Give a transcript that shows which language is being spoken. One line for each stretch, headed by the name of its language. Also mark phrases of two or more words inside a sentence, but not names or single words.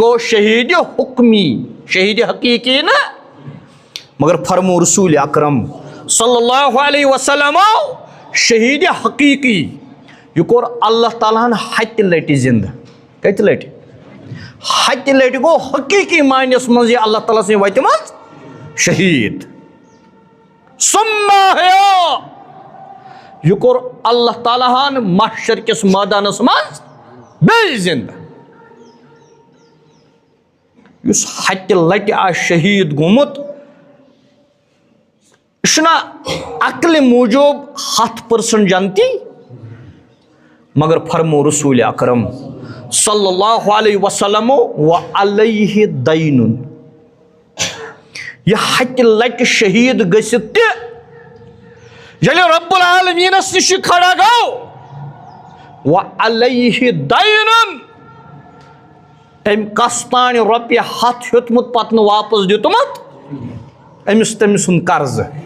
Kashmiri: گوٚو شہیٖدِ حُکمی شہیٖدِ حقیٖقی نہٕ مگر فرمو رسول اکرم
Arabic: صلی اللہ علیہ وسلم
Kashmiri: شہیٖدِ حقیٖقی یہِ کوٚر اللہ تعالیٰ ہن ہتہِ لٹہِ زندٕ کتہِ لٹہِ ہتہِ لٹہِ گوٚو حقیٖقی معنیس منٛز یہِ اللہ تعالیٰ سٕنٛدِ وتہِ منٛز شہیٖد
Arabic: ثم احیا
Kashmiri: یہِ کوٚر اللہ تعالیٰ ہن محشر کِس مٲدانس منٛز بیٚیہِ زندٕ یُس ہتہِ لٹہِ آسہِ شہیٖد گوٚمُت یہِ چھُنہ عقلہِ موٗجوٗب 100% جنتی مگر فرمو رسول اکرم
Arabic: صلی اللہ علیہ وسلم وعلیہ دینٌ
Kashmiri: یہ ہتہِ لٹہِ شہیٖد گٔژھِتھ تہِ ییٚلہِ رب العالمیٖنس نِش یہِ کھڑا گوٚو
Arabic: وعلیہ دینٌ
Kashmiri: أمۍ کس تانۍ رۄپیہِ 100 ہیوٚتمُت پتہٕ نہٕ واپس دیُتمُت أمِس تٔمۍ سُنٛد قرضہٕ